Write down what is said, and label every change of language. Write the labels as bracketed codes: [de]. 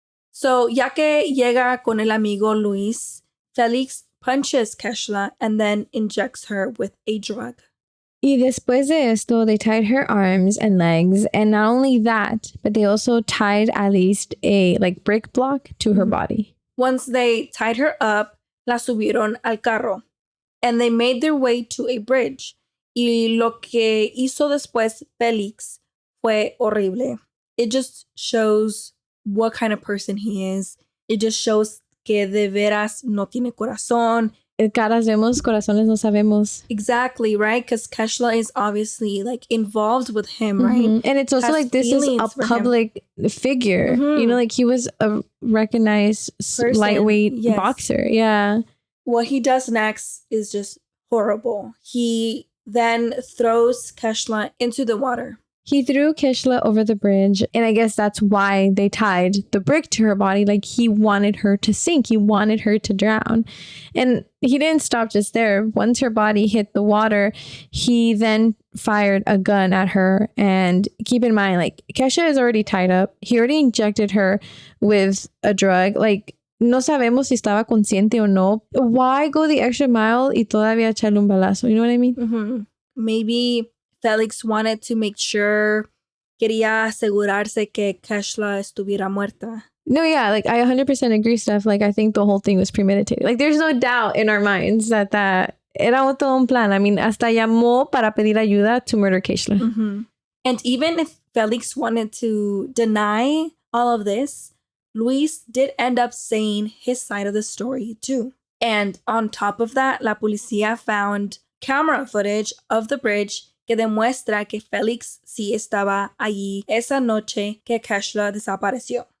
[en] So, [es] ya que llega con el amigo Luis, [en] Felix punches Keishla and then injects her with a drug. [es] Y después de esto, [en] they tied her arms and legs. And not only that, but they also tied at least a brick block to her body. Once they tied her up, [es] la subieron al carro, [en] and they made their way to a bridge. [es] Y lo que hizo después Felix fue horrible. [en] It just shows what kind of person he is. It just shows [es] que de veras no tiene corazón. Caras vemos, corazones no sabemos. [en] Exactly, right? Because Keishla is obviously involved with him, right? Mm-hmm. And it's also this is a public figure. Mm-hmm. He was a recognized lightweight boxer. Yeah. What he does next is just horrible. He then throws Keishla into the water. He threw Keishla over the bridge, and I guess that's why they tied the brick to her body. He wanted her to sink. He wanted her to drown. And he didn't stop just there. Once her body hit the water, he then fired a gun at her. And keep in mind, Keishla is already tied up. He already injected her with a drug. [es] No sabemos si estaba consciente o no. [en] Why go the extra mile [es] y todavía echarle un balazo? [en] You know what I mean? Mm-hmm. Maybe Felix wanted to make sure, [es] quería asegurarse que Keishla estuviera muerta. [en] No, yeah, I 100% agree, Steph. I think the whole thing was premeditated. There's no doubt in our minds that [es] era todo un plan. [en] I mean, [es] hasta llamó para pedir ayuda [en] to murder Keishla. Mm-hmm. And even if Felix wanted to deny all of this, Luis did end up saying his side of the story too. And on top of that, [es] la policía [en] found camera footage of the bridge [es] que demuestra que Felix sí estaba allí esa noche que Keishla desapareció.